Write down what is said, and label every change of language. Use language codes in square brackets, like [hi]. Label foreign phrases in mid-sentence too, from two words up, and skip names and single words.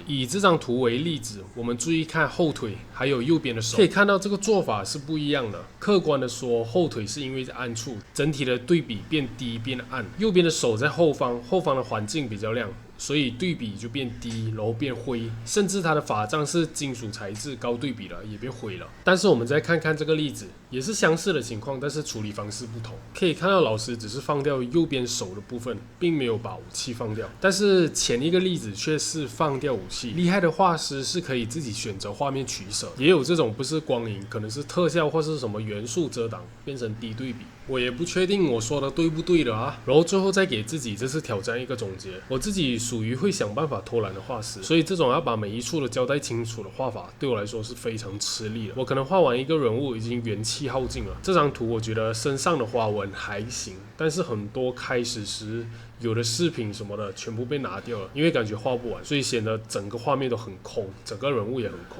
[zh] 以這張圖為例子，我們注意看後腿，還有右邊的手，可以看到這個做法是不一樣的。客觀的說，後腿是因為在暗處，整體的對比變低變暗；右邊的手在後方，後方的環境比較亮，所以對比就變低，然後變灰，甚至它的法杖是金屬材質，高對比了也變灰了。但是我們再看看這個例子，也是相似的情況，但是處理方式不同。可以看到老師只是放掉右邊手的部分，並沒有把武器放掉，但是前一個例子卻是放掉武器。厲害的畫師是可以自己選擇畫面取捨，也有這種不是光影，可能是特效或是什麼元素遮擋，變成低對比。我也不確定我說的對不對了啊。然後最後再給自己這次挑戰一個總結。我自己屬於會想辦法偷懶的畫師，所以這種要把每一處都交代清楚的畫法，對我來說是非常吃力的。我可能畫完一個人物已經元氣耗盡了。這張圖我覺得身上的花紋還行，但是很多開始時有的飾品什麼的全部被拿掉了，因為感覺畫不完，所以顯得整個畫面都很空，整個人物也很空。